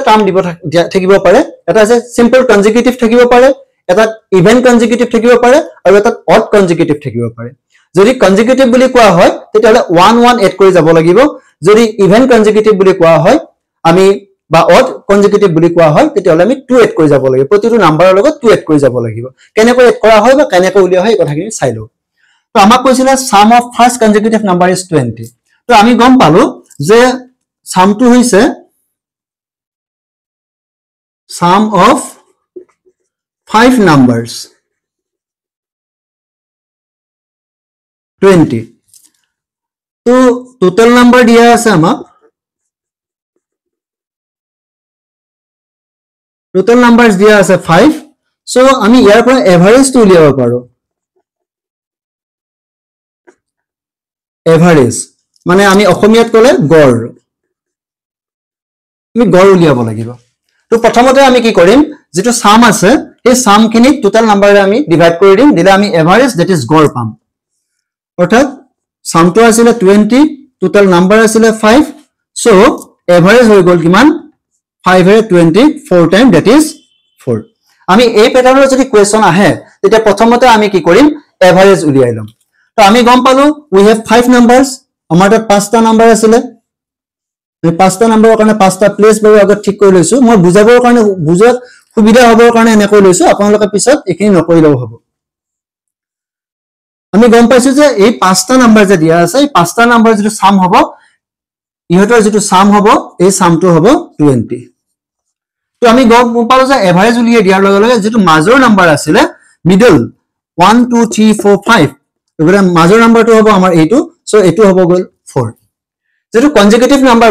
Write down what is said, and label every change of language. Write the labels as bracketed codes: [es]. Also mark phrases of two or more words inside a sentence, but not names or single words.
[as] টাৰ্ম দিব থাকিব পাৰে এটা আছে [en] simple consecutive [as] থাকিব পাৰে এটা [en] even consecutive [as] থাকিব পাৰে আৰু এটা [en] odd consecutive [as] থাকিব পাৰে যদি কনজিকিউটিভ বুলি কোৱা হয় তেতিয়ালে 1 1 এড কৰি যাব লাগিব যদি [en] even consecutive [as] বুলি কোৱা হয় আমি বা [en] odd consecutive [as] বুলি কোৱা হয় তেতিয়ালে আমি 2 এড কৰি যাব লাগিব প্ৰতিটো নাম্বাৰৰ লগত 2 এড কৰি যাব লাগিব কেনেকৈ এড কৰা হয় বা কেনেকৈ উলিয়া হয় এই কথাখিনি চাই লও তো আমাক কৈছিল [en] sum of first consecutive number is 20 [as] তো আমি গম পালো যে সামটো হৈছে [en] sum of 5 numbers [as] 20 তো [en] total number [as] দিয়া আছে আমাক [en] total numbers [as] দিয়া আছে 5 so আমি ইয়াৰ পৰা এভাৰেজ টো উলিয়াব পাৰো এভাৰেজ মানে আমি অসমীয়াত কলে গড় আমি গড় উলিয়াব লাগিব তো প্ৰথমতে আমি কি কৰিম যেটো সাম আছে এই সামখিনি total নাম্বাৰে আমি ডিভাইড কৰি দিম দিলে আমি [en] average that is [as] গড় পাম অৰ্থাৎ সামটো আছিল 20 total নাম্বাৰ আছিল 5 so এভাৰেজ হৈ গল কিমান 5 এ 20 4 [en] time that is [as] 4 আমি এই প্যাটাৰ্নৰ যদি কোৱেশ্চন আহে তেতিয়া প্ৰথমতে আমি কি কৰিম এভাৰেজ উলিয়াই লম তো আমি গম পালো [en] we have 5 numbers [as] আমাৰ তাত পাঁচটা নাম্বাৰ আছিল এই পাঁচটা নাম্বাৰৰ কাৰণে পাঁচটা প্লেস বাৰু আগত ঠিক কৰি লৈছো মই বুজাবৰ কাৰণে বুজাত সুবিধা হ'বৰ কাৰণে এনেকৈ লৈছো আপোনালোকে পিছত এখিনি নকৰিলেও হ'ব আমি গম পাইছো যে এই পাঁচটা নাম্বাৰ যে দিয়া আছে এই পাঁচটা নাম্বাৰ যেটো সাম হ'ব ইহতৰ যেটো সাম হ'ব এই সামটো হ'ব 20 তো আমি গম পালো যে এভাৰেজ উলিয়াই দিয়াৰ লগে লগে যেটো মাজৰ নাম্বাৰ আছিল মিডল 1 2 3 4 5 এবারে মাজৰ নাম্বাৰটো হ'ব আমাৰ এইটো সো এটো হ'ব গল 4 যেটো কনজিকিউটিভ নাম্বাৰ